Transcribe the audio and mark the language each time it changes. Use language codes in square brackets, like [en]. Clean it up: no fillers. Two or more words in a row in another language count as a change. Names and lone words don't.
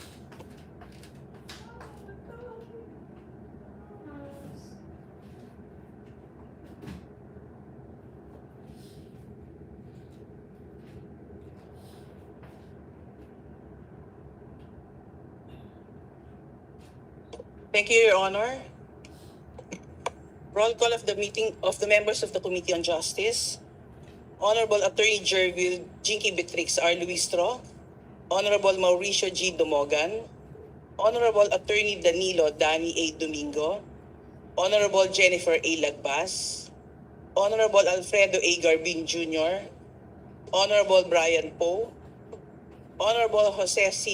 [en] Thank you, Your Honor. Roll call of the meeting of the members of the Committee on Justice. Honorable Attorney Jervil Jinky Betrix R. Luistro, Honorable Mauricio G. Dumogan, Honorable Attorney Danilo Dani A. Domingo, Honorable Jennifer A. Lagbas, Honorable Alfredo A. Garbin Jr., Honorable Brian Poe, Honorable Jose C.